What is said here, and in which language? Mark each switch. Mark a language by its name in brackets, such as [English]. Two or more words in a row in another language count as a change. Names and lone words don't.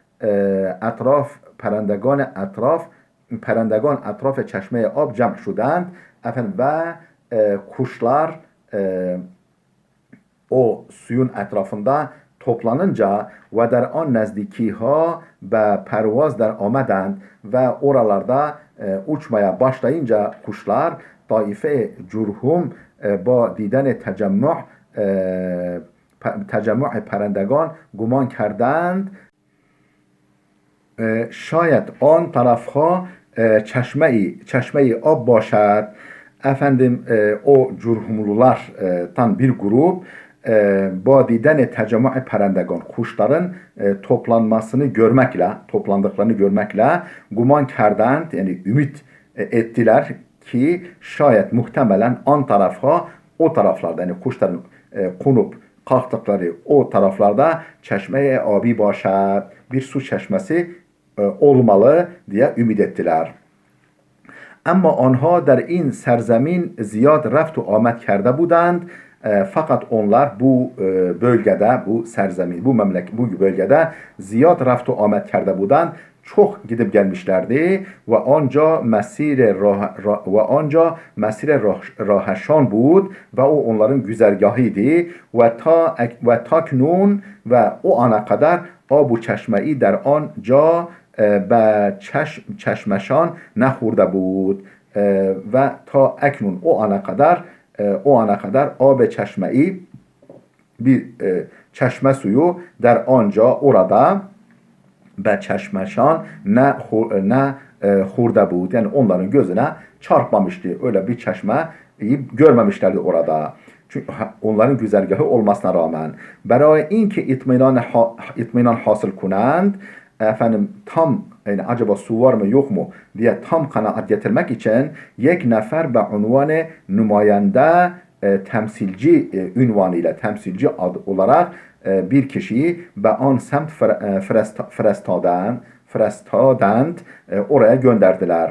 [Persian] اطراف چشمه آب جمع شدند ve [Turkish] kuşlar o suyun etrafında toplanınca [Persian] ve در آن نزدیکی‌ها به پرواز در آمدند ve [Turkish] oralarda uçmaya başlayınca kuşlar [Persian] طایفه جرهم با دیدن تجمع پرندگان گمان کردند شاید آن طرفها چشمه آب باشد. [Turkish] O cürhumlulardan bir grup [Persian] با دیدن تجمع پرندگان [Turkish] kuşların toplandıklarını görmekle [Persian] گمان کردند, [Turkish] yani ümit ettiler ki şayet muhtemelen [Persian] آن طرف‌ها, [Turkish] o taraflarda, yani kuşların konup kalktıkları o taraflarda [Persian] چشمه آبی باشد, [Turkish] bir su çeşmesi olmalı diye ümit ettiler. [Persian] Ama آنها در این سرزمین زیاد رفت و آمد کرده بودند. [Turkish] Fakat onlar bu bölgede, bu bölgede [Persian] زیاد رفت و آمد کرده بودند, [Turkish] çok gidip gelmişlerdi ve [Persian] مسیر راهشان بود [Turkish] ve o onların güzergahıydı ve taknun ve o ana kadar abu çeşmeyi [Persian] در آنجا به چشمشان نخورده بود و تا اکنون [Turkish] o ana kadar [Persian] آب çeşmeyi, [Turkish] bir çeşme suyu [Persian] در آنجا orada به چشمشان ne خورده بود, [Turkish] yani onların gözüne çarpmamıştı. Öyle bir çeşmeyi görmemişlerdi orada. Çünkü onların güzergahı olmasına rağmen. [Persian] برای اینکه اطمینان حاصل کنند, [Turkish] tam, yani acaba su var mı yok mu diye tam kanaat getirmek için [Persian] یک نفر به عنوان نماینده [Turkish] temsilci ünvanıyla, temsilci adı olarak bir kişiyi [Persian] به آن سمت فرستادند [Turkish] oraya gönderdiler.